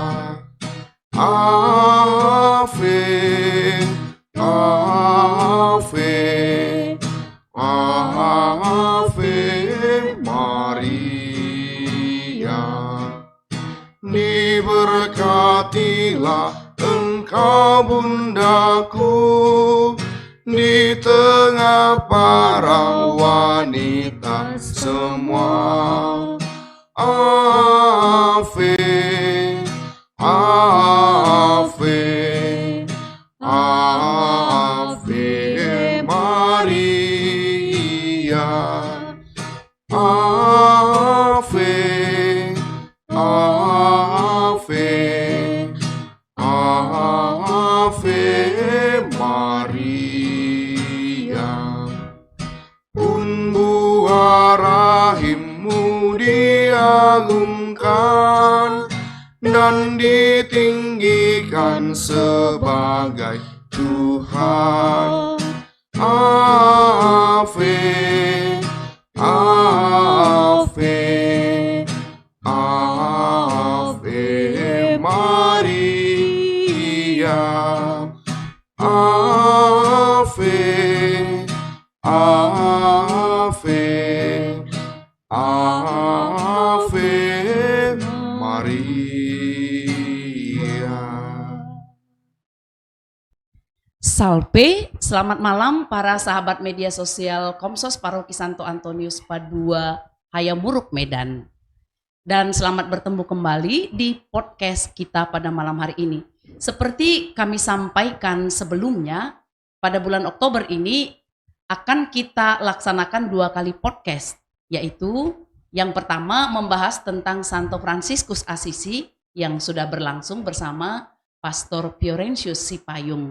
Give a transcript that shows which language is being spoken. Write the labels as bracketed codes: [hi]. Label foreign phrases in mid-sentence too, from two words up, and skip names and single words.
[la] Ave, Ave, Ave Maria. [id] Diberkatilah engkau Bundaku di tengah para wanita semua. [la] Ave, Ave, Ave Maria. Ave, Ave, Ave Maria. [id] Unbuah rahimmu diagungkan dan ditinggikan sebagai Tuhan. [la] Ave, Ave, Ave Maria. Ave, Ave, Ave Maria. [id] Salpe, selamat malam para sahabat media sosial Komsos Paroki Santo Antonius Padua Hayamuruk Medan. Dan selamat bertemu kembali di podcast kita pada malam hari ini. Seperti kami sampaikan sebelumnya, pada bulan Oktober ini akan kita laksanakan 2 kali podcast, yaitu yang pertama membahas tentang Santo Fransiskus Assisi yang sudah berlangsung bersama Pastor Fiorensius Sipayung.